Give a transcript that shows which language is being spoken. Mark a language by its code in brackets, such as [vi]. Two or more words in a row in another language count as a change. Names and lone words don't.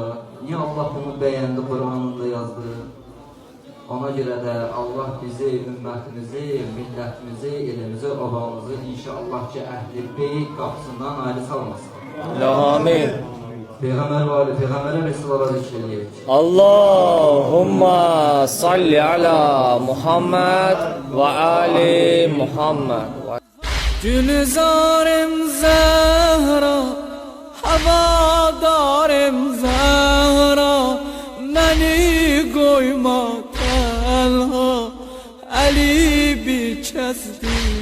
[az] Niyə Allah bunu bəyəndi, Qur'anında yazdı? Ona görə də Allah bizi, ümmətimizi, millətimizi, elimizi, obamızı inşallah ki, əhl-i beyt qapısından ayrı salmasın. Amin. Peyğəmbər var, Peyğəmbərə Resulullah zikr edək. [ar] اللهم صل على محمد وآل محمد. [tr] Gülzarım Zehra, havadarım Zehra, beni koyma tenha, Ali bir kesdi